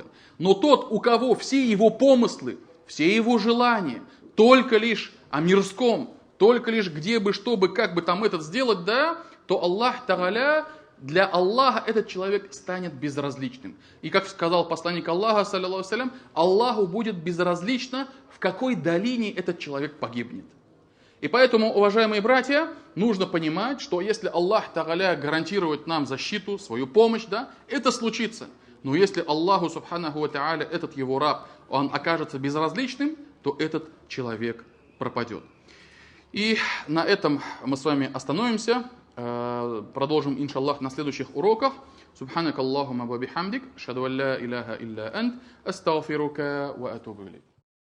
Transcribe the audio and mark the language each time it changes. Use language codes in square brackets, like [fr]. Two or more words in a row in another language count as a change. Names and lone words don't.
[ru] Но тот, у кого все его помыслы, все его желания только лишь о мирском, только лишь где бы, чтобы, как бы там этот сделать, да, то [ar] الله تعالى, [ru] для Аллаха этот человек станет безразличным. И как сказал посланник Аллаха, [ar] صلى الله عليه وسلم, [ru] Аллаху будет безразлично, в какой долине этот человек погибнет. И поэтому, уважаемые братья, нужно понимать, что если [ar] الله تعالى [ru] гарантирует нам защиту, свою помощь, да, это случится. Но если [ar] الله سبحانه وتعالى, [ru] этот его раб, он окажется безразличным, то этот человек пропадет. И на этом мы с вами остановимся. Продолжим, иншаллах, на следующих уроках. [ar] سبحانك اللهم وبحمدك، أشهد أن لا إله إلا أنت، أستغفرك وأتوب إليك.